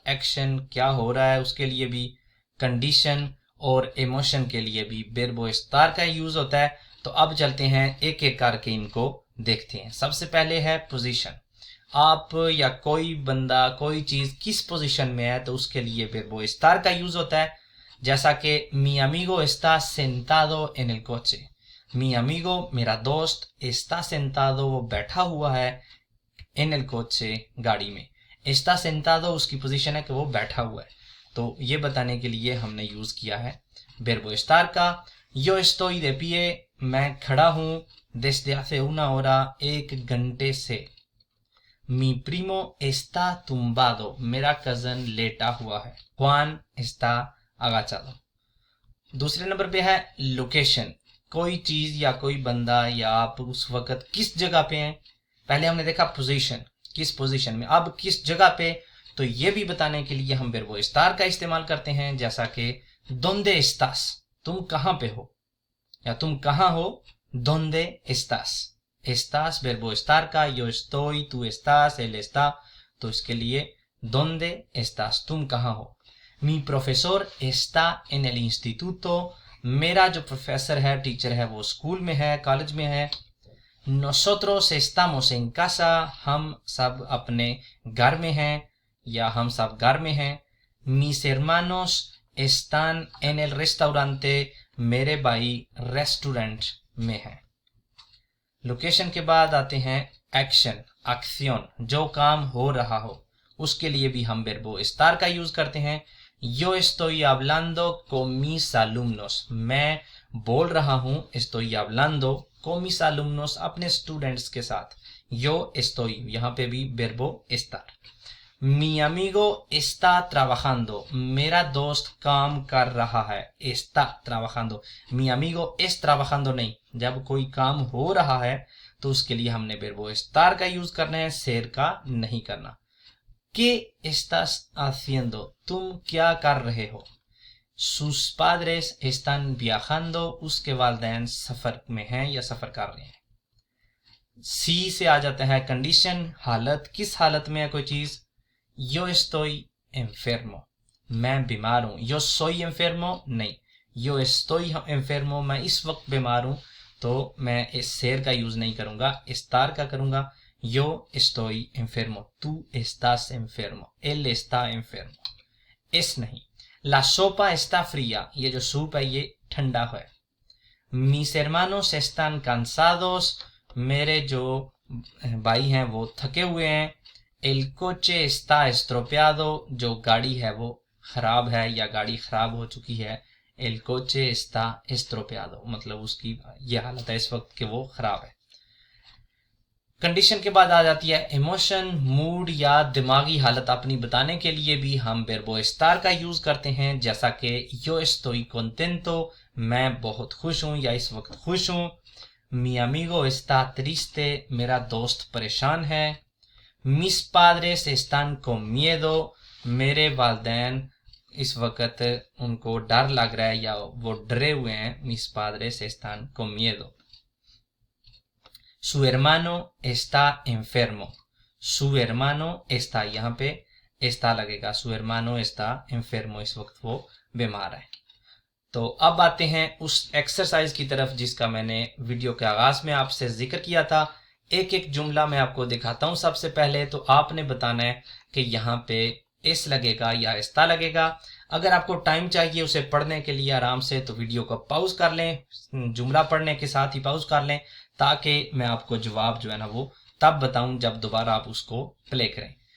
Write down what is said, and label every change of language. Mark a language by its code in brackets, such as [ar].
[hi] Action, क्या हो रहा है, उसके लिए भी। कंडीशन और इमोशन के लिए भी [es] verbo estar [hi] का यूज़ होता है। तो अब चलते हैं एक एक करके इनको देखते हैं। सबसे पहले है पोजीशन। आप या कोई बंदा, कोई चीज़ किस पोजीशन में है, तो उसके लिए [es] verbo estar [hi] का यूज़ होता है। जैसा कि [es] mi amigo está sentado en el coche, mi amigo [hi] मेरा दोस्त, [es] está sentado [hi] वो बैठा हुआ है, [es] en el coche [hi] गाड़ी में। [es] está sentado [hi] उसकी पोजीशन है कि वो बैठा हुआ है, तो ये बताने के लिए हमने यूज़ किया है [es] verbo estar [hi] का। [es] yo estoy de pie, [hi] मैं खड़ा हूँ, [es] desde hace una hora, [hi] 1 घंटे से। [es] Mi primo está tumbado, [hi] मेरा कजन लेटा हुआ है। [es] Juan está agachado। [hi] दूसरे नंबर पे है लोकेशन, कोई चीज या कोई बंदा या आप उस वक्त किस जगह पे हैं। पहले हमने देखा पोजीशन, किस पोजीशन में, अब किस जगह पे, तो ये भी बताने के लिए हम वर्बो estar का इस्तेमाल करते हैं, जैसा कि [es] donde estás, [hi] तुम कहाँ पे हो या तुम कहाँ हो, donde estás। [es] estás verbo estar का, yo estoy, tú estás, él está, [hi] तो इसके लिए [es] donde estás, [hi] तुम कहाँ हो। [es] Mi profesor está en el instituto, [hi] मेरा जो प्रोफेसर है, टीचर है, वो स्कूल में है, कॉलेज में है। [es] Nosotros estamos en casa, [hi] हम सब अपने घर में हैं या हम सब घर में हैं। [es] Mis hermanos están en el restaurante, [hi] मेरे भाई रेस्टोरेंट में हैं। लोकेशन के बाद आते हैं एक्शन, एक्शन, जो काम हो रहा हो, उसके लिए भी हम वर्बो estar का यूज करते हैं। [es] Yo estoy hablando con mis alumnos, [hi] मैं बोल रहा हूँ, [es] estoy hablando con mis alumnos, [hi] अपने स्टूडेंट्स के साथ। [es] Yo estoy, [hi] यहाँ पे भी [es] verbo estar। Mi amigo está trabajando, [hi] मेरा दोस्त काम कर रहा है, [es] está trabajando। Mi amigo es trabajando [hi] नहीं, जब कोई काम हो रहा है तो उसके लिए हमने [es] verbo estar [hi] का यूज करना है, ser का नहीं करना। [es] ¿Qué estás haciendo? [hi] तुम क्या कर रहे हो? [es] Sus padres están viajando, [hi] उसके वालिदैन सफर में हैं या सफर कर रहे हैं। सी से आ जाता है कंडीशन, हालत, किस हालत में है कोई चीज। [es] Yo estoy enfermo, [hi] मैं बीमार हूं। [es] Yo soy enfermo [hi] नहीं, [es] yo estoy enfermo, [hi] मैं इस वक्त बीमार हूं, तो मैं इस शेर का यूज नहीं करूंगा, estar का करूंगा। [es] Yo estoy enfermo, tú estás enfermo, él está enfermo। [hi] es नहीं। [es] La sopa está fría, [hi] ये जो सूप है ये ठंडा है। [es] Mis hermanos están cansados, [hi] मेरे जो भाई हैं वो थके हुए हैं। [es] El coche está estropeado, [hi] जो गाड़ी है वो खराब है या गाड़ी खराब हो चुकी है। [es] El coche está estropeado, [hi] मतलब उसकी ये हालत है इस वक्त कि वो खराब है। कंडीशन के बाद आ जाती है इमोशन, मूड या दिमागी हालत अपनी बताने के लिए भी हम वर्बो estar का यूज करते हैं, जैसा कि [es] yo estoy contento, [hi] मैं बहुत खुश हूं या इस वक्त खुश हूं। [es] Mi amigo está triste, [hi] मेरा दोस्त परेशान है। [es] Mis padres están con miedo, [hi] मेरे वालिदैन इस वक्त उनको डर लग रहा है या वो डरे हुए हैं। [es] Mis padres están con miedo। Su hermano está enfermo, su hermano está, [hi] यहाँ पे está लगेगा, [es] su hermano está enfermo, [hi] इस वक्त वो बीमार है। तो अब आते हैं उस एक्सरसाइज की तरफ जिसका मैंने वीडियो के आगाज में आपसे जिक्र किया था। एक एक जुमला मैं आपको दिखाता हूं। सबसे पहले तो आपने बताना है कि यहाँ पे एस लगेगा या एस्ता लगेगा। अगर आपको टाइम चाहिए उसे पढ़ने के लिए आराम से, तो वीडियो को पॉज कर लें, जुमला पढ़ने के साथ ही पॉज कर लें, ताकि मैं आपको जवाब जो है ना वो तब बताऊं जब दोबारा आप उसको प्ले करें।